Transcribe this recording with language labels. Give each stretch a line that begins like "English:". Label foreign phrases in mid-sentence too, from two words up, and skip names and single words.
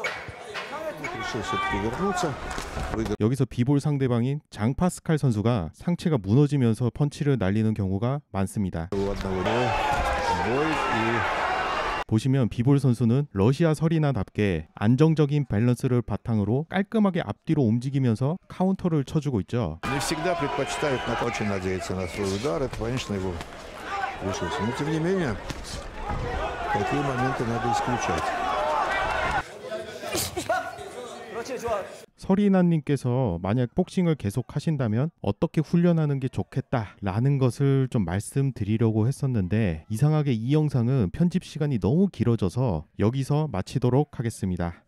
Korean: 여기서 비볼 상대방인 장파스칼 선수가 상체가 무너지면서 펀치를 날리는 경우가 많습니다. 보시면 비볼 선수는 러시아 서리나답게 안정적인 밸런스를 바탕으로 깔끔하게 앞뒤로 움직이면서 카운터를 쳐주고 있죠.
Russian: получился. Но тем не менее, такие моменты надо исключать.
Korean: 그렇지, 좋아. 서리나님께서 만약 복싱을 계속 하신다면 어떻게 훈련하는 게 좋겠다라는 것을 좀 말씀드리려고 했었는데 이상하게 이 영상은 편집 시간이 너무 길어져서 여기서 마치도록 하겠습니다.